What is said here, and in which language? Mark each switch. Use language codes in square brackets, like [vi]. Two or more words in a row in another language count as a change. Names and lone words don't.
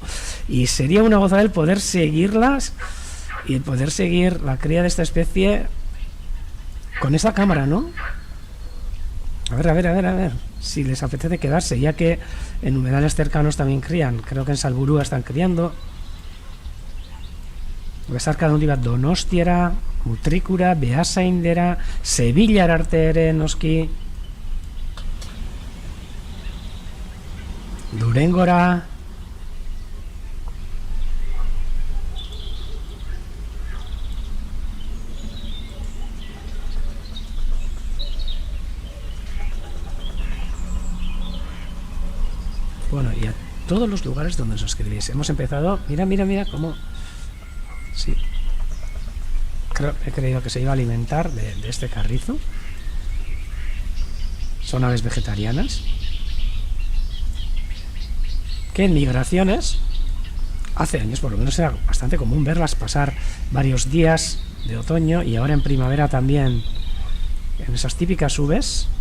[es] Y sería una gozada el poder seguirlas y el poder seguir la cría de esta especie con esa cámara, ¿no? A ver, si les apetece quedarse, ya que en humedales cercanos también crían. Creo que en Salburua están criando. [eu] Besarka handi bat Donostiara, Mutrikura, Beasaindera, Sevillara arte ere noski, Durengora. [es] Bueno, y a todos los lugares donde os escribís. Hemos empezado, mira cómo. Sí, he creído que se iba a alimentar de este carrizo. Son aves vegetarianas que en migraciones hace años por lo menos era bastante común verlas pasar varios días de otoño, y ahora en primavera también, en esas típicas uves.